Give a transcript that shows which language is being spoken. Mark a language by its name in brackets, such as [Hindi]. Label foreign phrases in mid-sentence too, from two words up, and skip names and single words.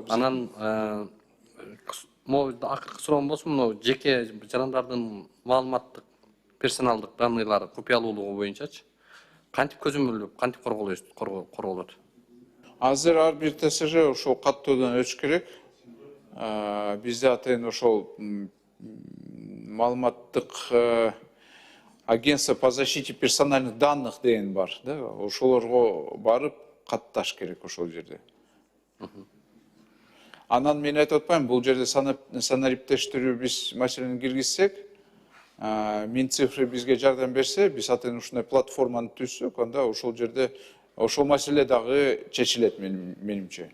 [Kyrgyz] Анан акыркы суроом болсун, мына жеке жарандардын маалыматтык персоналдык данныйлары купуялуулугу боюнчачы кантип көзөмөлдөп, кантип корголот? Азыр ар бир ТСЖ ошол каттоодон өтүш керек. Бизде атайын ошол маалыматтык [Russian] агентство по защите персональных данных [Kyrgyz] деген бар, да? Ошолорго барып катташ керек ошол жерде. Анан мен айтып атпайм, бул жерде санариптештирүү биз маселени киргизсек, Минцифры бизге жардам берсе, биз атайын ушундай платформаны түзсөк, анда ошол жерде ошол маселе дагы чечилет менимче.